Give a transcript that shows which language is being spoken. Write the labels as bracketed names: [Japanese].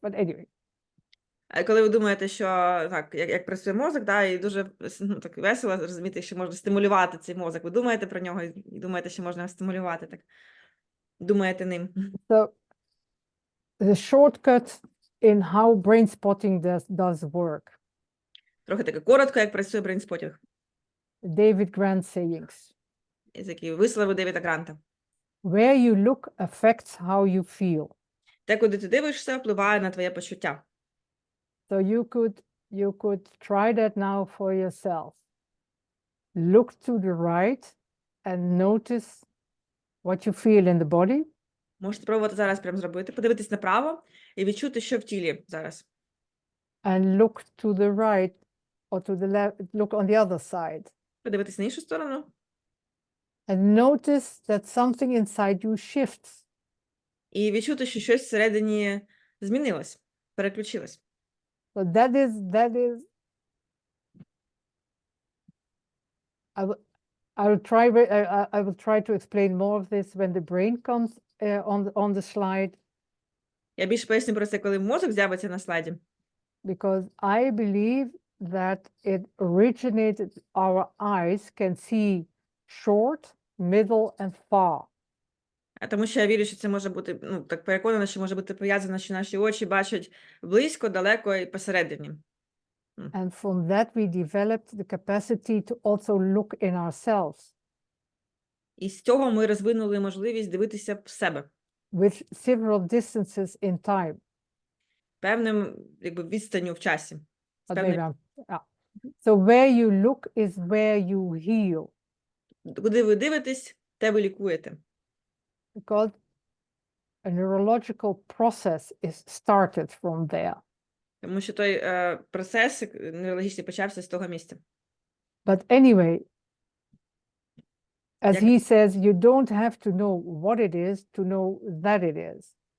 [English] But anyway. [Ukrainian] Коли ви думаєте, що так, як працює мозок, да, і дуже так весело розуміти, що можна стимулювати цей мозок. Ви думаєте про нього і думаєте, що можна його стимулювати, так. Думаєте ним. [English] So the shortcut in how brain spotting does work. [Ukrainian] Трохи таке коротко, як працює брейнспотінг. [English] David Grant sayings. [Ukrainian] Які вислови Девіда Гранта. [English] Where you look affects how you feel. [Ukrainian] Те, куди ти дивишся, впливає на твоє почуття. [English] So you could try that now for yourself. Look to the right and notice what you feel in the body. [Ukrainian] Можете спробувати зараз прямо зробити. Подивитись направо і відчути, що в тілі зараз. [English] And look to the right or to the left, look on the other side. [Ukrainian] Подивитись на іншу сторону. [English] And notice that something inside you shifts. [Ukrainian] І відчути, що щось всередині змінилось, переключилось. [English] So that is I will try to explain more of this when the brain comes on the slide. [Ukrainian] Я більше поясню про це, коли мозок з'явиться на слайді. [English] Because I believe that it originated, our eyes can see short, middle and far. [Ukrainian] Тому що я вірю, що це може бути, так переконана, що може бути пов'язано, що наші очі бачать близько, далеко і посередині. [English] And from that we developed the capacity to also look in ourselves. [Ukrainian] І з цього ми розвинули можливість дивитися в себе. [English] With several distances in time. [Ukrainian] Певним, якби, відстанню в часі. [English] So where you look is where you heal. [Ukrainian] Куди ви дивитесь, те ви лікуєте. [English] Because a neurological process is started from there. [Ukrainian] Тому що той процес неврологічний почався з того місця. [English] But anyway, as he says, you don't have to know what it is to know that it is.